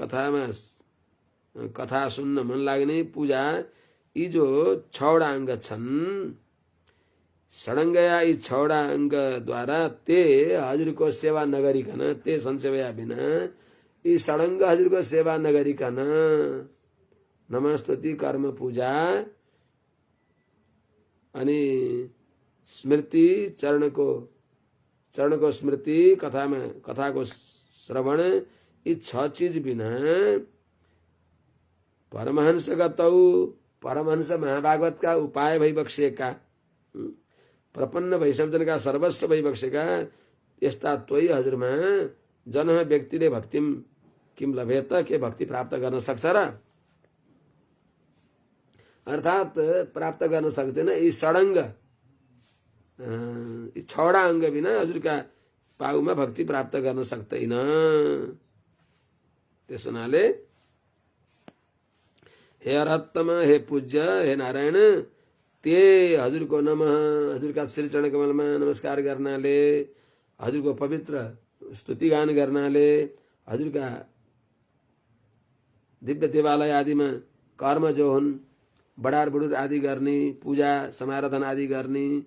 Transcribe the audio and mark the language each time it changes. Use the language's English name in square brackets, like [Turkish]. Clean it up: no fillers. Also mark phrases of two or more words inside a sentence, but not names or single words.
[Nepali] कथा सुन्न मन लाग्ने, पूजा, यी जो छडाङ्ग छन्, षडङ्गया यी छडाङ्गद्वारा ते हजुरको सेवा नगरिकन, ते संसेवया बिना यी षडङ्ग हजुरको सेवा नगरिकन नम स्तुति कर्म पूजा अनि स्मृति चरणको चरण को स्मृति, कथा को श्रवण, यी 6 चीज बिना परमहंस गतौ, परमहंस महाभागवत का उपाय भई बक्सेका, प्रपन्न वैष्णवजन का सर्वस्व भई बक्सेका, यस्ता त्वयी हजुरमा जन व्यक्तिले [Sanskrit] भक्तिम किम लभेत, [Nepali] के भक्ति प्राप्त गर्न सक्छ र? अर्थात प्राप्त गर्न सक्दैन। यी षडङ्ग, यी 6वटा अङ्ग बिना हजुरका पाउमा भक्ति प्राप्त गर्न सक्दैन। त्यस हुनाले हे अरहत्तम, हे पूज्य, हे नारायण, ते हजुरको नमः, हजुरका श्री चरण कमलमा नमस्कार गर्नाले, हजुरको पवित्र स्तुतिगान गर्नाले, हजुरका दिव्य देवालय आदिमा कर्म जो हुन्, बडार बुडुर आदि गर्ने, पूजा समाराधन आदि गर्ने,